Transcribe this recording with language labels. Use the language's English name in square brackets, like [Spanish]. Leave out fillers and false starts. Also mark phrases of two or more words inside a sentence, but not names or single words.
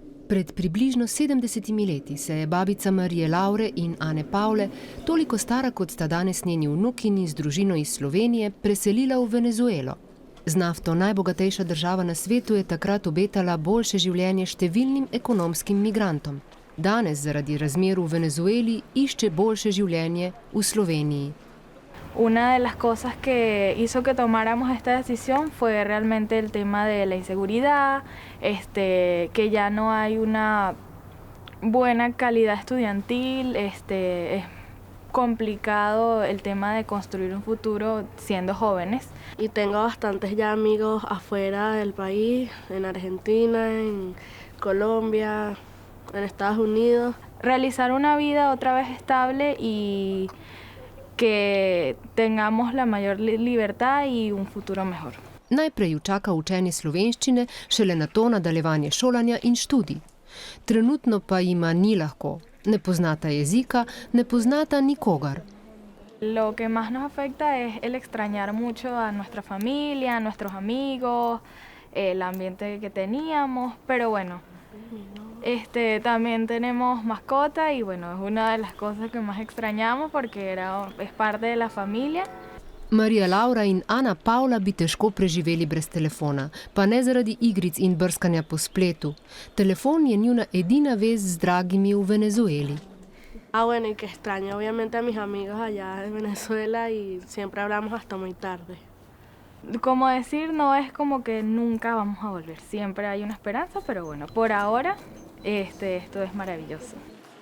[Slovenian] Pred približno 70 leti se je babica Marije Laure in Ane Pavle, toliko stara kot sta danes njeni vnukini z družino iz Slovenije, preselila v Venezuelo. Z nafto najbogatejša država na svetu je takrat obetala boljše življenje številnim ekonomskim migrantom. Danes zaradi razmer v Venezueli išče boljše življenje v Sloveniji. [Spanish] Una de las cosas que hizo que tomáramos esta decisión fue realmente el tema de la inseguridad, que ya no hay una buena calidad estudiantil, es complicado el tema de construir un futuro siendo jóvenes. Y tengo bastantes ya amigos afuera del país, en Argentina, en Colombia, en Estados Unidos. Realizar una vida otra vez estable y que tengamos la mayor libertad y un futuro mejor. [Slovenian] Najprej ju čaka učenje slovenščine, šele nato nadaljevanje šolanja in študij. Trenutno pa jima ni lahko. Ne poznata jezika, ne poznata nikogar. [Spanish] Lo que más nos afecta es el extrañar mucho a nuestra familia, a nuestros amigos, el ambiente que teníamos, pero bueno, también tenemos mascota y bueno, es una de las cosas que más extrañamos porque es parte de la familia. [Slovenian] Marija Laura in Ana Pavla bi težko preživeli brez telefona, pa ne zaradi igric in brskanja po spletu. Telefon je njuna edina vez z dragimi v Venezueli. [Spanish] Bueno, y que extraño obviamente a mis amigos allá de Venezuela y siempre hablamos hasta muy tarde. Como decir, no es como que nunca vamos a volver, siempre hay una esperanza, pero bueno, por ahora esto es maravilloso.